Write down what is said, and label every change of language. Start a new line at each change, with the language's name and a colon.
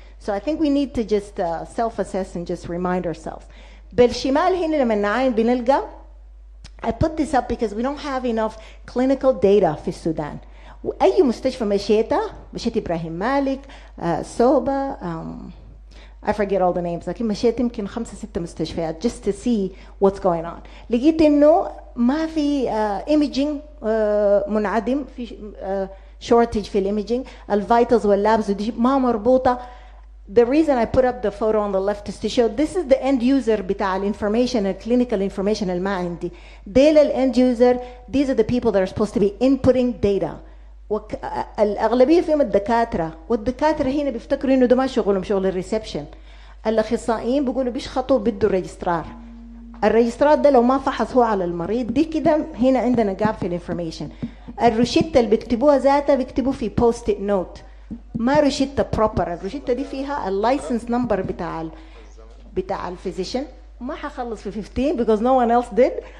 English: So I think we need to just self-assess and just remind ourselves.
Arabic: بالشمال هنا لما نعاين بنلقى
English: I put this up because we don't have enough clinical data
Arabic: في السودان. وأي مستشفى مشيت إبراهيم مالك سوبا
English: I forget all the names
Arabic: لكن مشيت يمكن 5-6 مستشفيات
English: just to see what's going on.
Arabic: لقيت إنه ما في imaging منعدم في shortage في الإيميجينج. الفيتالز واللابس ودي ما مربوطة.
English: The reason I put up the photo on the left is to show this is the end user
Arabic: بتاع الانفورميشن الكلينيكال انفورميشن اللي ما عندي. ديل
English: الend user, these are the people that are supposed to be inputting data.
Arabic: الأغلبية فيهم الدكاترة والدكاترة هنا بيفتكروا إنه ده ما شغلهم شغل الريسبشن. الأخصائيين بيقولوا بيشخطوا بدوا الريجسترار. الريجسترار ده لو ما فحص هو على المريض دي كده هنا عندنا جاب في الانفورميشن. الروشتة اللي بيكتبوها ذاتها بيكتبوا في post-it note. ما روشتة بروبر. الروشتة دي فيها اللايسنس نمبر بتاع الفيزيشن ما حخلص في 15
English: because no one else did.